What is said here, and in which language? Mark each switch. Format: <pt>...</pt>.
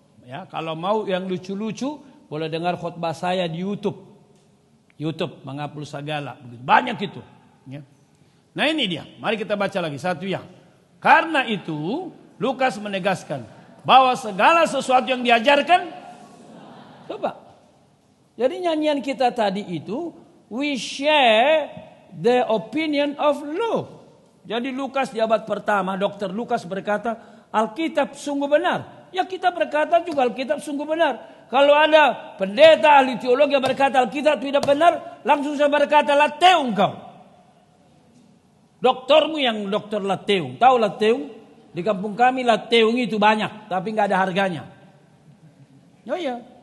<id>Ya, kalau mau yang lucu-lucu, boleh dengar khotbah saya di YouTube. Mangapul Sagala. Banyak itu. Ya. Nah ini dia. Mari kita baca lagi satu yang. Karena itu Lukas menegaskan bahwa segala sesuatu yang diajarkan. Coba. Jadi nyanyian kita tadi itu.</id> <en>We share the opinion of Luke.</en> <id>Jadi Lukas di abad pertama. Dr. Lukas berkata Alkitab sungguh benar. Ya kita berkata juga Alkitab sungguh benar. Kalau ada pendeta ahli teologi yang berkata Alkitab tidak benar, langsung saya berkata lateung kau. Doktormu yang dokter lateung. Tahu lateung? Di kampung kami lateung itu banyak, tapi nggak ada harganya. Oh iya.</id>